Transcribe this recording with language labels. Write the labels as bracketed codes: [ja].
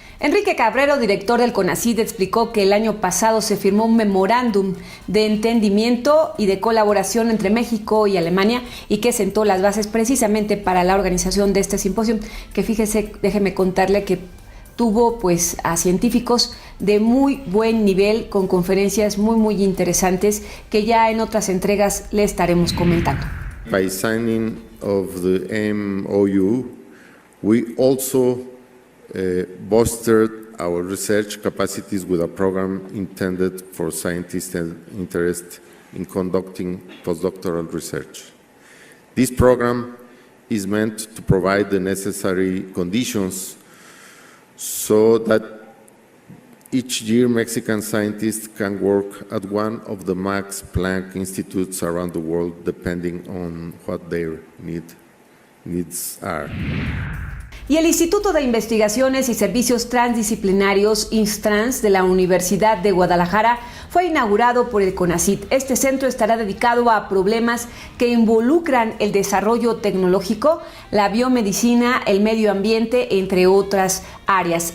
[es] Enrique Cabrero, director del CONACYT, explicó que el año pasado se firmó un memorándum de entendimiento y de colaboración entre México y Alemania y que sentó las bases precisamente para la organización de este simposio, que fíjese, déjeme contarle que tuvo pues a científicos de muy buen nivel con conferencias muy interesantes que ya en otras entregas le estaremos comentando. [en] By signing of the MOU, we also bolstered our research capacities with a program intended for scientists interested in conducting postdoctoral research. This program is meant to provide the necessary conditions so that each year Mexican scientists can work at one of the Max Planck institutes around the world, depending on what their needs are. [es] Y el Instituto de Investigaciones y Servicios Transdisciplinarios, INSTRANS, de la Universidad de Guadalajara, fue inaugurado por el CONACYT. Este centro estará dedicado a problemas que involucran el desarrollo tecnológico, la biomedicina, el medio ambiente, entre otras áreas.